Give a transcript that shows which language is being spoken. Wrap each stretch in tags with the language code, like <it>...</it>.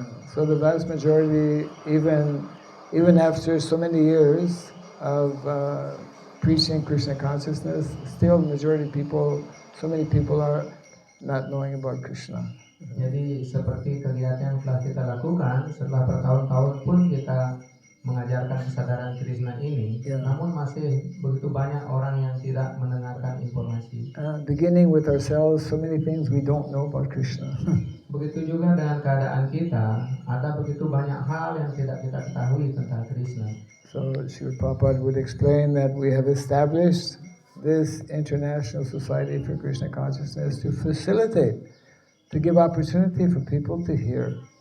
<en>So the vast majority, even after so many years of preaching Krishna consciousness, still the majority of people, so many people are not knowing about Krishna.</en> <id>Jadi seperti kegiatan yang telah kita lakukan, setelah bertahun-tahun pun kita mengajarkan kesadaran Krishna ini, namun masih begitu banyak orang yang tidak mendengarkan informasi.</id> <en>Beginning with ourselves, so many things we don't know about Krishna.</en> <id>Begitu juga dengan keadaan kita, ada begitu banyak hal yang tidak kita ketahui tentang Krishna.</id> <en>So Srila Prabhupada would explain that we have established this International Society for Krishna Consciousness to facilitate, to give opportunity for people to hear.</en>